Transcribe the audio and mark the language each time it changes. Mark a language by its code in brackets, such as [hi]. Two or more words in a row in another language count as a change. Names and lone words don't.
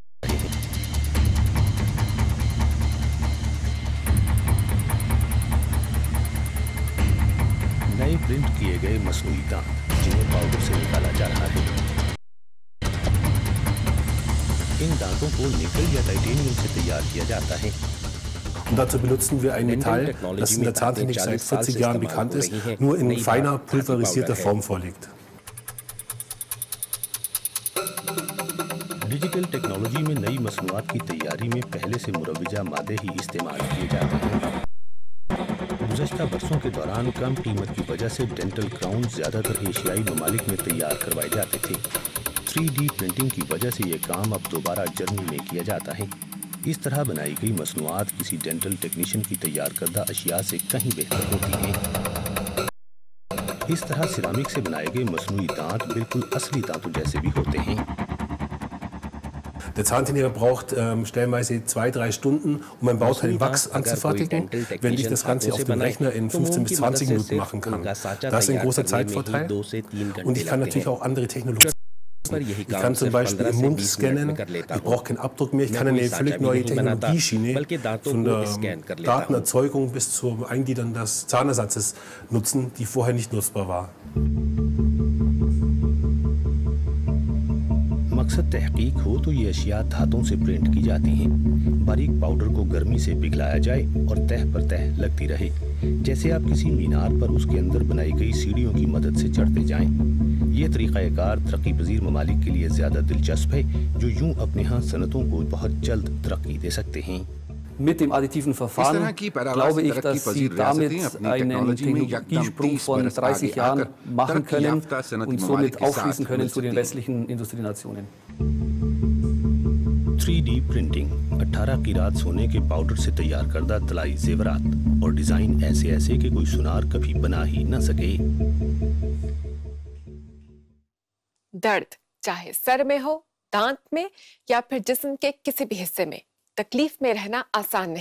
[ur] نئے پرنٹ کیے گئے مصنوعی دانت جنہیں پاؤڈر سے نکالا جا رہا ہے. ان دانتوں کو نکل یا ٹائٹینیم سے تیار کیا جاتا ہے. [de] Und dazu benutzen wir ein Metall, das in der Zahntechnik seit 40 Jahren bekannt ist, nur in feiner, pulverisierter Form vorliegt. [ur] ڈیجیٹل ٹیکنالوجی میں نئی مصنوعات کی تیاری میں پہلے سے مروجہ مادے ہی استعمال کیے جاتے ہیں. گزشتہ برسوں کے دوران کم قیمت کی وجہ سے ڈینٹل کراؤن زیادہ تر ایشیائی ممالک میں تیار کروائے جاتے تھے. 3D پرنٹنگ کی وجہ سے یہ کام اب دوبارہ جرمنی میں کیا جاتا ہے. اس طرح بنائی گئی مصنوعات کسی ڈینٹل ٹیکنیشین کی تیار کردہ اشیا سے کہیں بہتر ہوتی ہیں. اس طرح سیرامک سے بنائے گئے مصنوعی دانت بالکل اصلی دانتوں جیسے بھی ہوتے ہیں. [de] Der Zahntechniker braucht stellenweise 2-3 Stunden, um ein Bauteil in Wachs anzufertigen, während ich das Ganze auf dem Rechner in 15 bis 20 Minuten machen kann. Das ist ein großer Zeitvorteil und ich kann natürlich auch andere Technologien. Ich kann zum Beispiel im Mund scannen, ich brauche keinen Abdruck mehr, ich kann eine völlig neue Technologieschiene von der Datenerzeugung bis zum Eingliedern des Zahnersatzes nutzen, die vorher nicht nutzbar war. [ur] مقصد تحقیق ہو تو یہ اشیا دھاتوں سے پرنٹ کی جاتی ہیں. باریک پاؤڈر کو گرمی سے پگھلایا جائے اور تہہ پر تہہ لگتی رہے، جیسے آپ کسی مینار پر اس کے اندر بنائی گئی سیڑھیوں کی مدد سے چڑھتے جائیں. یہ طریقہ کار ترقی پذیر ممالک کے لیے زیادہ دلچسپ ہے، جو یوں اپنے یہاں صنعتوں کو بہت جلد ترقی دے سکتے ہیں. [de] Mit dem additiven Verfahren glaube ich, dass Sie damit einen Technologiesprung von 30 Jahren machen können und somit aufschließen können zu den westlichen Industrienationen. [ur] 3D پرنٹنگ 18 قیراط سونے کے پاؤڈر سے تیار کردہ طلائی زیورات اور ڈیزائن ایسے کہ کوئی سنار کبھی بنا ہی نہ سکے. درد چاہے سر میں ہو، دانت میں یا پھر جسم کے کسی بھی حصے میں، تکلیف میں رہنا آسان نہیں.